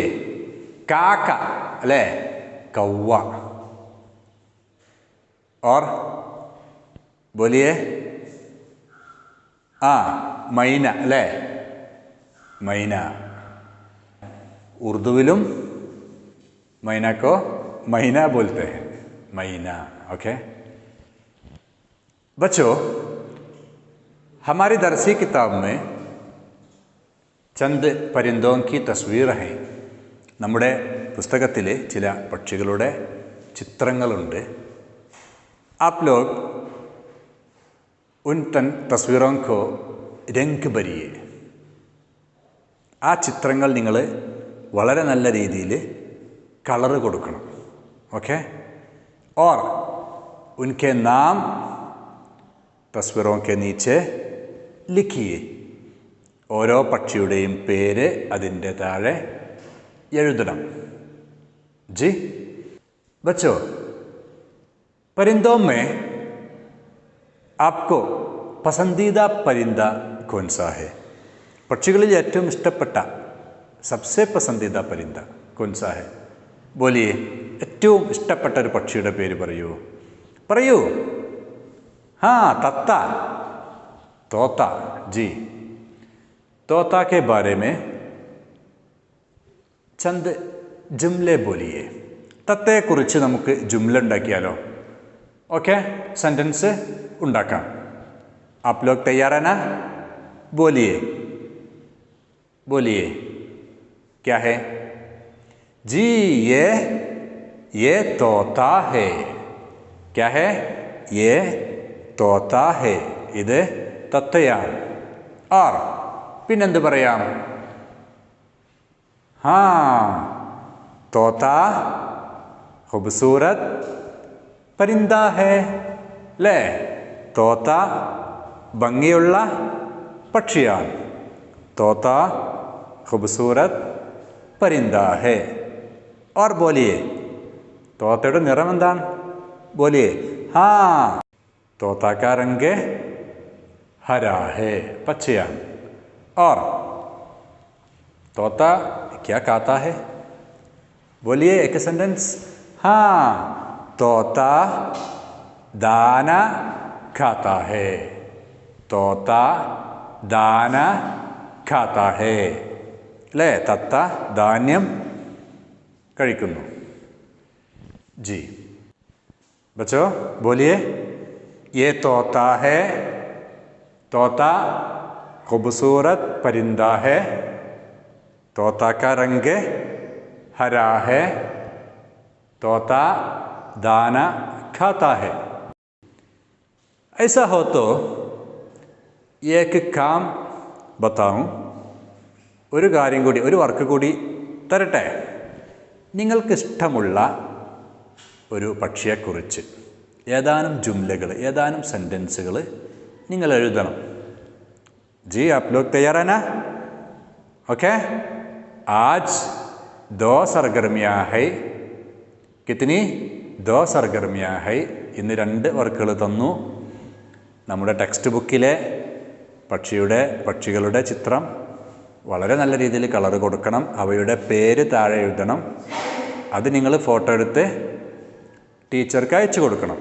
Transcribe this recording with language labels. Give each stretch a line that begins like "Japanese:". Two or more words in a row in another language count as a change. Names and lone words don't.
Malayalam: കാക്ക അല്ലേ, കൗവ.
Urdu: اور بولیے.
Malayalam: മൈന അല്ലേ, മൈന.
Urdu: ഉറുദുവിലും مینا کو مہینا بولتے ہیں، مہینا. اوکے بچو، ہماری درسی کتاب میں چند پرندوں کی تصویر ہیں.
Malayalam: നമ്മുടെ പുസ്തകത്തിലെ ചില പക്ഷികളുടെ ചിത്രങ്ങളുണ്ട്.
Urdu: آپ لوگ ان تصویروں کو رنگ بھریے.
Malayalam: ആ ചിത്രങ്ങൾ നിങ്ങൾ വളരെ നല്ല രീതിയിൽ കളർ കൊടുക്കണം. ഓക്കെ.
Urdu: اور ان کے نام تصویروں کے نیچے لکھیے.
Malayalam: ഓരോ പക്ഷിയുടെയും പേര് അതിൻ്റെ താഴെ എഴുതണം.
Urdu: جی بچو، پرندوں میں آپ کو پسندیدہ پرندہ کون سا ہے?
Malayalam: പക്ഷികളിൽ ഏറ്റവും ഇഷ്ടപ്പെട്ട
Urdu: سب سے پسندیدہ پرندہ کون سا ہے? بولیے.
Malayalam: ഏറ്റവും ഇഷ്ടപ്പെട്ട ഒരു പക്ഷിയുടെ പേര് പറയൂ.
Urdu: ہاں، تتا، طوطا. جی، طوطا کے بارے میں چند جملے بولیے.
Malayalam: തത്തയെക്കുറിച്ച് നമുക്ക് ജുംല ഉണ്ടാക്കിയാലോ? ഓക്കെ, സെൻറ്റൻസ് ഉണ്ടാക്കാം.
Urdu: آپ لوگ تیار ہے نا؟ بولیے کیا ہے? جی، یہ طوطا ہے. کیا ہے؟ یہ طوطا ہے.
Malayalam: ഇത് തത്തയാണ്. और പിന്നെന്ത് പറയാം?
Urdu: ہاں، طوطا خوبصورت پرندہ ہے. ले,
Malayalam: തോത്ത ഭംഗിയുള്ള പക്ഷിയാണ്.
Urdu: തോത്ത خوبصورت پرندہ ہے. اور بولیے,
Malayalam: തോത്തയുടെ നിറം എന്താണ്?
Urdu: بولیے۔ ہاں، طوطا کا رنگ ہرا ہے, പച്ചയാണ്. اور طوطا کیا کھاتا ہے? بولیے ایک سینٹینس۔ ہاں، طوطا دانہ کھاتا ہے. طوطا دانہ کھاتا ہے. ले,
Malayalam: തത്ത ധാന്യം കഴിക്കുന്നു.
Urdu: جی بچو، بولیے. یہ طوطا ہے۔ طوطا خوبصورت پرندہ ہے. طوطا کا رنگ ہرا ہے. طوطا دانہ کھاتا ہے. ایسا ہو تو ایک کام بتاؤں.
Malayalam: ഒരു കാര്യം കൂടി, ഒരു വർക്ക് കൂടി തരട്ടെ. നിങ്ങൾക്കിഷ്ടമുള്ള ഒരു പക്ഷിയെക്കുറിച്ച് ഏതാനും ജുംലകൾ, ഏതാനും സെൻറ്റൻസുകൾ നിങ്ങൾ എഴുതണം.
Urdu: جی، آپ لوگ تیار ہے نا؟ اوکے. آج 2 سرگرمیاں ہے. کتنی؟ 2 سرگرمیاں ہے.
Malayalam: ഇന്ന് 2 വർക്കുകൾ തന്നു. നമ്മുടെ ടെക്സ്റ്റ് ബുക്കിലെ പക്ഷികളുടെ ചിത്രം വളരെ നല്ല രീതിയിൽ കളർ കൊടുക്കണം. അവയുടെ പേര് താഴെ എഴുതണം. അത് നിങ്ങൾ ഫോട്ടോ എടുത്ത് ടീച്ചർക്ക് അയച്ചു കൊടുക്കണം.